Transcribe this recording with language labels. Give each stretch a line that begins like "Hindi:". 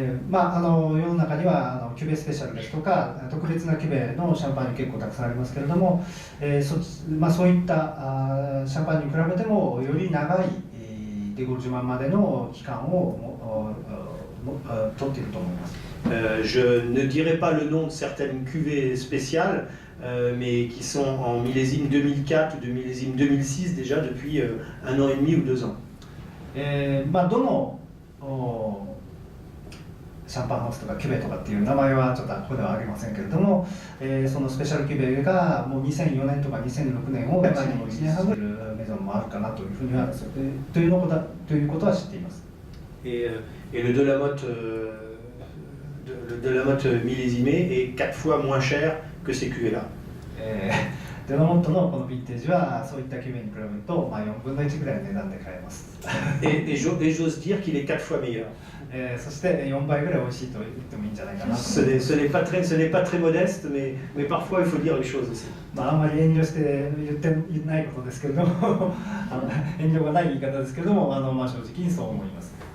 Japanese: まあ、世の中にはキュベスペシャルですとか特別なキュベのシャンパンに結構たくさんありますけれども、そういったシャンパンに比べてもより長いデゴルジュマンまでの期間を取っていると思います。
French: Je ne dirai pas le nom de certaines cuvées spéciales, mais qui sont en millésime 2004 ou de millésime 2006 déjà depuis 1 an et demi ou 2 ans.
Japanese: まあ、どのシャンパンハウスとかキュベとかっていう名前はちょっとここでは挙げませんけれども、そのスペシャルキュベがもう2004年とか2006年を1年半ぐらいメゾンもあるかなというふうにはということは知っています。
French: Et le Delamotte millésimé est 4 fois moins cher que ces cuvées-là.
Japanese: デラモットのこのヴィンテージはそういったキュベに比べると、まあ、4分の1ぐらいの値段で買えます。
French: Et j'ose dire qu'il est 4 fois meilleur.
Japanese: そして4倍ぐらい美味しいと言ってもいいんじゃないかなと。
French: Ce n'est pas très modeste, mais parfois il faut dire les choses aussi.
Japanese: まあ、あんまり遠慮して言ないことですけれども遠慮がない言い方ですけれども、まあ、正直にそう思います。